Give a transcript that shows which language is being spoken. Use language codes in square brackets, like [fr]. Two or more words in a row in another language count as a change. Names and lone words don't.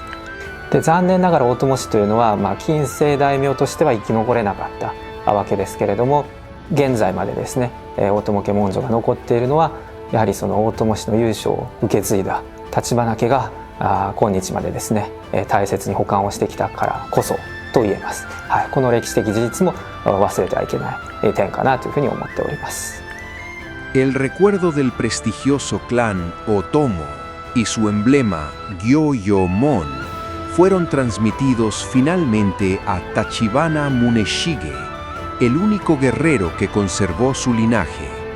[ja] で、残念ながら大友氏というのは、近世大名としては生き残れなかったわけですけれども、現在までですね大友家文書が残っているのは、やはりその大友氏の由緒を受け継いだ橘家が今日までですね大切に保管をしてきたからこそと言えます。はい、この歴史的事実も忘れてはいけない点かなというふうに思っております。 [es] El recuerdo del prestigioso clan Otomo y su emblema Gyo-Yo-Mon fueron transmitidos finalmente a Tachibana Muneshige, el único guerrero que conservó su linaje.